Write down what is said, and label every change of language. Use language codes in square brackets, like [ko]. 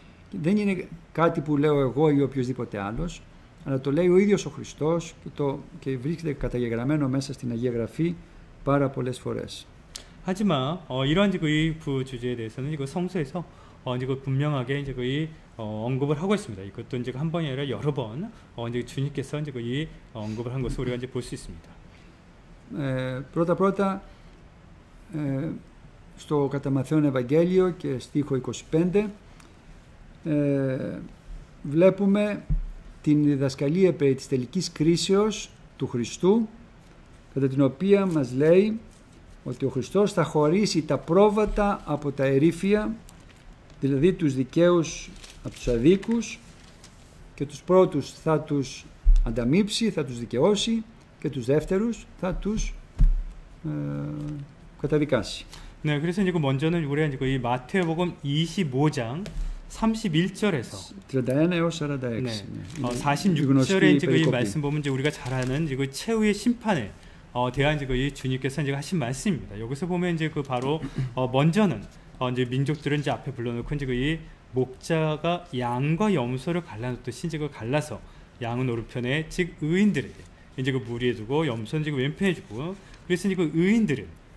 [el] Δεν είναι κάτι που λέω εγώ ή οποιοδήποτε άλλος, αλλά το λέει ο ίδιος ο Χριστός και βρίσκεται καταγεγραμμένο μέσα στην Αγία Γραφή πάρα πολλές φορές. [ko] 하지만 이러한 이 주제에 대해서는 이거 성서에서 이제 분명하게 이제 언급을 하고 있습니다. 이것도 이제 한 번이 아니라 여러 번 이제 주님께서 이제 언급을 한 것을 우리가 이제 볼 수 있습니다. [el] Πρώτα στο κατά Ματθαίον Ευαγγέλιο και στίχο 25 βλέπουμε την διδασκαλία περί της τελικής κρίσεως του Χριστού, κατά την οποία μας λέει ότι ο Χριστός θα χωρίσει τα πρόβατα από τα ερήφια, δηλαδή τους δικαίους από τους αδίκους, και τους πρώτους θα τους ανταμείψει, θα τους δικαιώσει, και τους δεύτερους θα τους καταδικάσει. [ko] 네, 그래서 이제 먼저는 우리가 이제 이 마태복음 25장 31절에서 [el] 31 έως 46. [ko] 네. 46절에 이제 이 말씀 보면 이제 우리가 잘 아는 이제 그 최후의 심판에 대한 이제 이 주님께서 이제 하신 말씀입니다. 여기서 보면 이제 그 바로 먼저는 이제 민족들은 이제 앞에 불러놓고 이제 이 목자가 양과 염소를 갈라놓듯이 이제 그 갈라서 양은 오른편에 즉 의인들에게 이제 그 무리에 두고 염소는 지금 왼편에 주고, 그래서 이제 그 의인들은